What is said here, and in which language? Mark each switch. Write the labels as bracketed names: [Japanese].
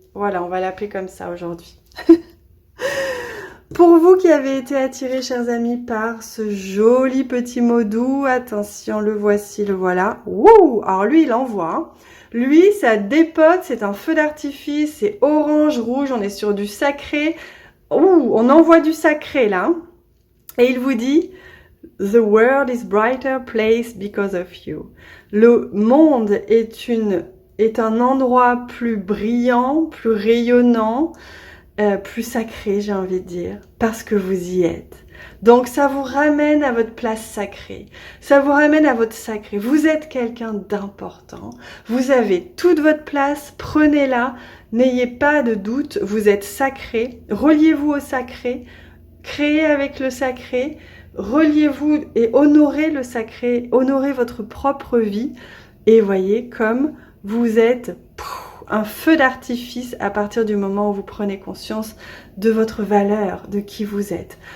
[French] Voilà, on va l'appeler comme ça aujourd'hui. Pour vous qui avez été attirés, chers amis, par ce joli petit mot doux, attention, le voici, le voilà. Wouh! Alors lui, il envoie. Hein. Lui, ça dépote, c'est un feu d'artifice, c'est orange, rouge, on est sur du sacré. Ouh, on envoie du sacré là. Et il vous dit... [English] The world is brighter place because of you. [French] Le monde est un endroit plus brillant, plus rayonnant, plus sacré, j'ai envie de dire, parce que vous y êtes. Donc ça vous ramène à votre place sacrée, ça vous ramène à votre sacré. Vous êtes quelqu'un d'important, vous avez toute votre place, prenez-la, n'ayez pas de doute, vous êtes sacré, reliez-vous au sacré, créez avec le sacré, reliez-vous et honorez le sacré, honorez votre propre vie et voyez comme vous êtes un feu d'artifice à partir du moment où vous prenez conscience de votre valeur, de qui vous êtes.